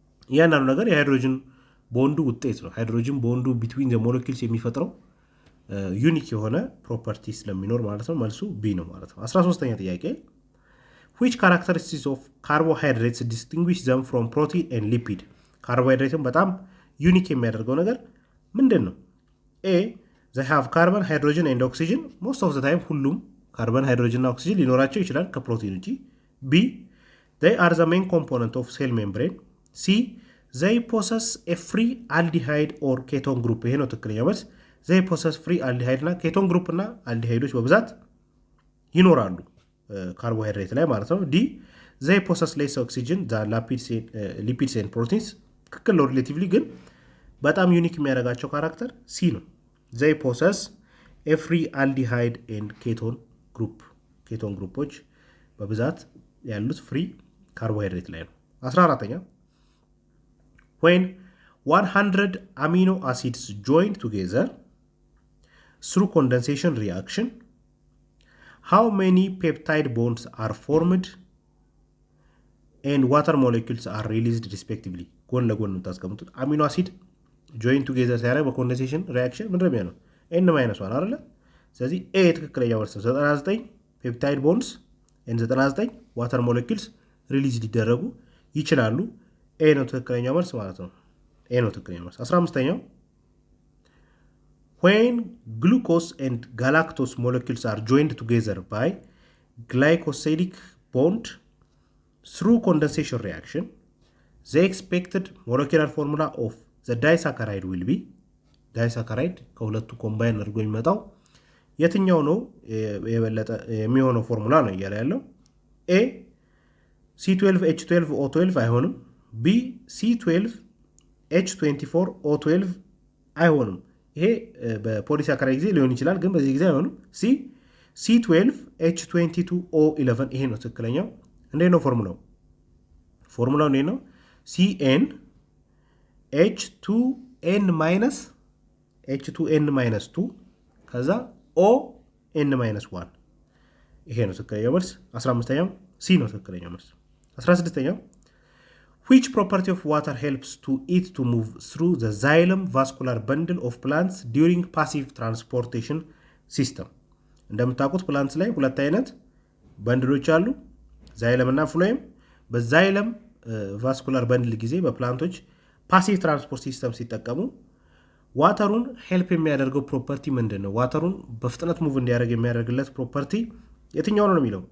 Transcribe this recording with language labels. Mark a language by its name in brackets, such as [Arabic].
[Amharic] እያንዳንዱ ነገር የሃይድሮጅን ቦንዱ ውጤት ነው። ሃይድሮጅን ቦንዱ ቢትዊን ዘ ሞለኪውልስ የሚፈጥረው ዩኒክ የሆነ ፕሮፐርቲ ስለሚኖር ማለት ነው። መልሱ ቢ ነው ማለት ነው። 13ኛ ጥያቄ [English] which characteristics of carbohydrates distinguish them from protein and lipid? [Amharic] ካርቦሃይድሬትን በጣም ዩኒክ የሚያደርገው ነገር ምንድን ነው? [English] ኤ they have carbon, hydrogen and oxygen. most of the time [Amharic] ሁሉም ካርበን፣ ሃይድሮጅን እና ኦክሲጅን ሊኖራቸው ይችላል ከፕሮቲን ውጪ። [English] ቢ they are the main component of cell membrane. ሲ they possess a free aldehyde or ketone group. [Amharic] ይሄ ነው ትክክለኛ መልስ። [English] they possess free aldehyde [Amharic] እና ኬቶን ግሩፕ እና አልዲሃይዶች በብዛት ይኖራሉ ካርቦሃይድሬት ላይ ማለት ነው። ዲ [English] they possess less oxygen than lipids and proteins. [Amharic] ትክክል ነው ሪሌቲቭሊ፣ ግን በጣም ዩኒክ የሚያደርጋቸው ካራክተር ሲ ነው። [English] they possess a free aldehyde and ketone group. [Amharic] ኬቶን ግሩፖች በብዛት ያሉት ፍሪ ካርቦሃይድሬት ላይ ነው። [English] 14ኛ when 100 amino acids join together through condensation reaction, how many peptide bonds are formed and water molecules are released respectively? [Amharic] ጎን ለጎን የምታስቀምጡት አሚኖ አሲድ ጆይን ቱጌዘር ሲያደርግ በኮንደንሴሽን ሪያክሽን ምንድን ነው? ኤን ማይነስ ዋን አይደለ? ስለዚህ ኤ ትክክለኛ መልስ ነው። 99 ፔፕታይድ ቦንድስ ኤን 99 ዋተር ሞለኪውልስ ሪሊዝ ሊደረጉ ይችላሉ። ኤ ነው ትክክለኛ መልስ ማለት ነው። ኤ ነው ትክክለኛ መልስ። 15ኛው [English] when glucose and galactose molecules are joined together by glycosidic bond through condensation reaction, the expected molecular formula of the disaccharide will be disaccharide [Amharic] ከሁለቱ ኮምባይን አድርጎ የሚመጣው የትኛው ነው የበለጠ የሚሆነው ፎርሙላ ነው እያለ ያለው። ኤ C12H12O12 አይሆንም። ቢ C12H24O12 አይሆንም። ይሄ በፖሊሳካራይድ ጊዜ ሊሆን ይችላል፣ ግን በዚህ ጊዜ አይሆንም። ሲ C12H22O11 ይሄ ነው ትክክለኛው። እንዴት ነው ፎርሙላው? ፎርሙላው እንዴት ነው? [English] CN H2N-2 ከዛ ON-1 [Amharic] ይሄ ነው ትክክለኛው መልስ። 15ኛው ሲ ነው ትክክለኛው መልስ። 16ኛው [English] which property of water helps to it to move through the xylem vascular bundle of plants during passive transportation system? [Amharic] እንደምታውቁት ፕላንትስ ላይ ሁለት አይነት በንድሎች አሉ፣ ዛይለም እና ፍሎየም። በዛይለም ቫስኩላር በንድል ጊዜ በፕላንቶች ፓሲቭ ትራንስፖርት ሲስተም ሲጠቀሙ ዋተሩን ሄልፕ የሚያደርገው ፕሮፐርቲ ምንድን ነው? ዋተሩን በፍጥነት ሙቭ እንዲያደርግ የሚያደርግለት ፕሮፐርቲ የትኛው ነው የሚለው?